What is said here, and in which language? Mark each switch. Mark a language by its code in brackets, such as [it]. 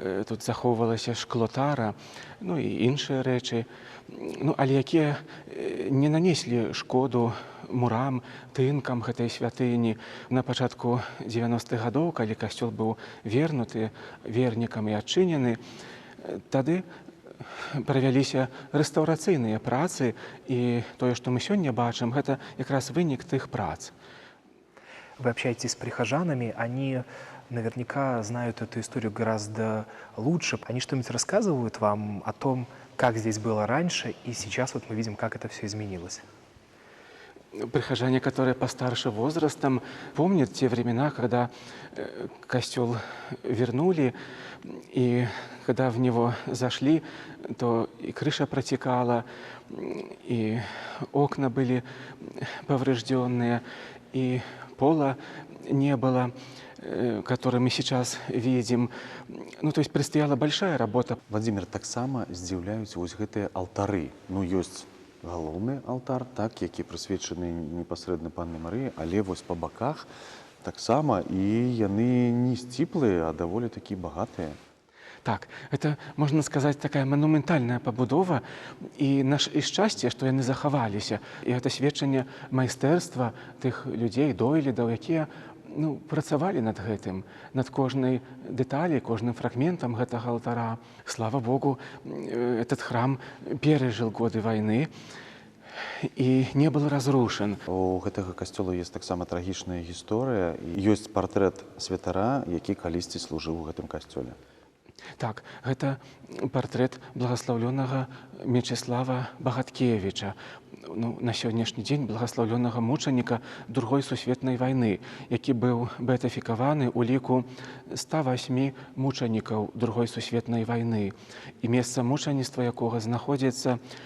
[be] Тут захоўвалася шклотара, ну і іншыя рэчы, але якія не нанеслі шкоду мурам, тынкам гэтай святыні. На пачатку 90-х гадоў, калі касцёл быў вернуты вернікам і адчынены, тады правяліся рэстаўрацыйныя працы, і тое, што мы сёння бачым, гэта якраз вынік тых прац. [ru] Вы общаетесь с прихожанами, они наверняка знают эту историю гораздо лучше. Они что-нибудь рассказывают вам о том, как здесь было раньше, и сейчас вот мы видим, как это все изменилось? Прихожане, которые постарше возрастом, помнят те времена, когда костел вернули, и когда в него зашли, то и крыша протекала, и окна были поврежденные, и пола не было, который мы сейчас видим. То есть предстояла большая работа. [be] Владзімір, таксама здзіўляюць вось гэтыя алтары. Ёсць галоўны алтар, так, які прысвечаны непасрэдна панны Марыі, але вось па баках таксама, і яны не сціплыя, а даволі такі багатыя. Так, [ru] это, можно сказать, [be] такая монументальная пабудова, і шчасце, што яны захаваліся. І гэта сведчанне майстэрства тых людзей, дойлідаў, якія працавалі над гэтым, над кожнай дэталі, кожным фрагментам гэтага алтара. [ru] Слава Богу, этот храм перажыў годы вайны і не был разрушен. [be] У гэтага касцёла ёсць таксама трагічная гісторыя. Ёсць партрэт святара, які калісьці служыў у гэтым касцёле. Так, гэта партрэт благаслаўлёнага Мечыслава Багаткевіча, на сённяшні дзень благаслаўлёнага мучаніка Другой сусветнай вайны, які быў беатыфікаваны ў ліку 108 мучанікаў Другой сусветнай вайны, і месца мучаніцтва якога знаходзіцца